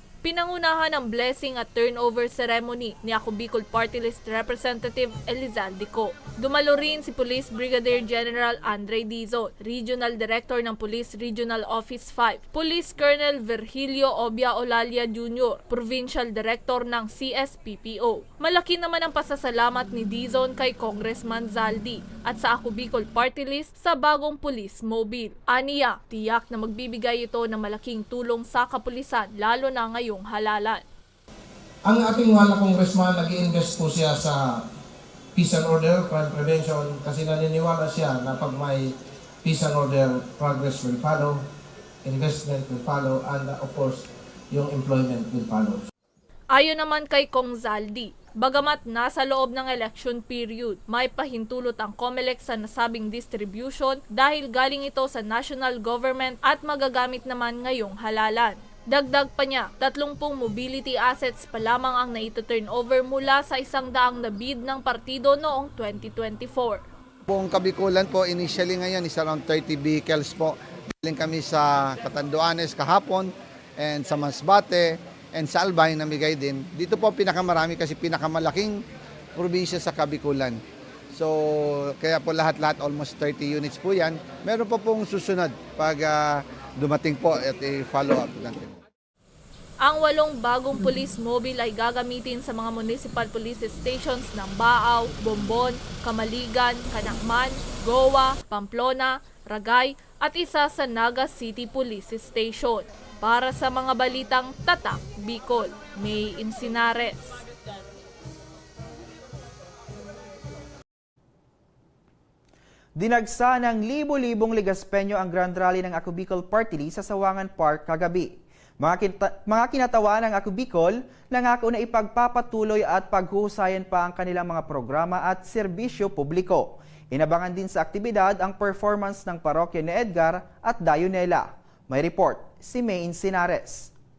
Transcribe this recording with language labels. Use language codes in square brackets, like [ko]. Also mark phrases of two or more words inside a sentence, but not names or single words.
[tl] Pinangunahan ang blessing at [en] turnover ceremony [tl] ni Ako Bicol Party List Representative Elizaldico. Dumalo rin si Police Brigadier General Andre Dizon, Regional Director ng Police Regional Office 5, Police Colonel Virgilio Obia Olalia Jr., Provincial Director ng CSPPO. Malaki naman ang pasasalamat ni Dizon kay Congressman Zaldi at sa Ako Bicol Party List sa bagong police mobile. Aniya, tiyak na magbibigay ito ng malaking tulong sa kapulisan lalo na ngayong halalan. Ang ating mahal na congressman, nag-i-invest po siya sa [en] peace and order, crime prevention, [tl] kasi naniniwala siya na pag may [en] peace and order, progress will follow, investment will follow, and of course, [tl] yung [en] employment will follow. [tl] Ayon naman kay Kong Zaldi, bagamat nasa loob ng election period, may pahintulot ang COMELEC sa nasabing distribution dahil galing ito sa national government at magagamit naman ngayong halalan. Dagdag pa niya, 30 mobility assets pa lamang ang naito-turnover mula sa 100 na bid ng partido noong 2024. Buong Kabikulan po, initially ngayon [en] is around 30 vehicles [tl] po. Galing kami sa Catanduanes kahapon and sa Masbate and sa Albay namigay din. Dito po pinakamarami kasi pinakamalaking probinsya sa Kabikulan. So, kaya po lahat-lahat, [en] almost 30 units [tl] po yan. Meron pa pong susunod pag dumating po at i-follow up natin. Ang 8 bagong police mobile ay gagamitin sa mga municipal police stations ng Baaw, Bombon, Kamaligan, Canacman, Goa, Pamplona, Ragay at isa sa Naga City Police Station. Para sa mga balitang Tatak, Bicol, May Insinares. Dinagsa ng libo-libong Ligaspenyo ang Grand Rally ng Ako Bicol Party List sa Sawangan Park kagabi. Mga kinatawa ng Ako Bicol, nangako na ipagpapatuloy at paghusayan pa ang kanilang mga programa at serbisyo publiko. Inabangan din sa aktibidad ang performance ng parokya ni Edgar at Dayunela. May report si May Insinares.